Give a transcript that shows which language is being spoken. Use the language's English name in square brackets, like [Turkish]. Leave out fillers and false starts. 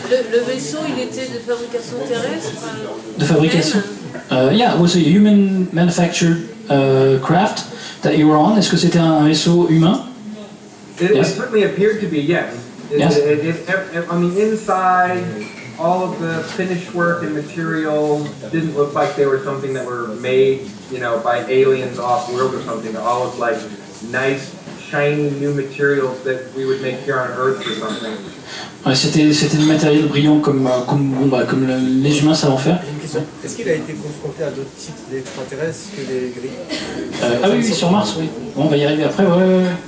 [French] Le vaisseau, il était de fabrication terrestre. De fabrication. [English] Yeah, it was a human manufactured craft that you were on. [French] Est-ce que c'était un vaisseau humain? [English] It certainly appeared to be, yes. Yes. On the inside, all of the finished work and materials didn't look like they were something that were made, you know, by aliens off-world or something. They all looked like nice, shiny new materials that we would make here on Earth or something. [French] Ouais, c'était du matériel brillant comme les humains savent en faire. Une question, est-ce qu'il a été confronté à d'autres types d'extraterrestres que les gris? Ah oui, sur Mars, oui. Bon, on va y arriver après, ouais.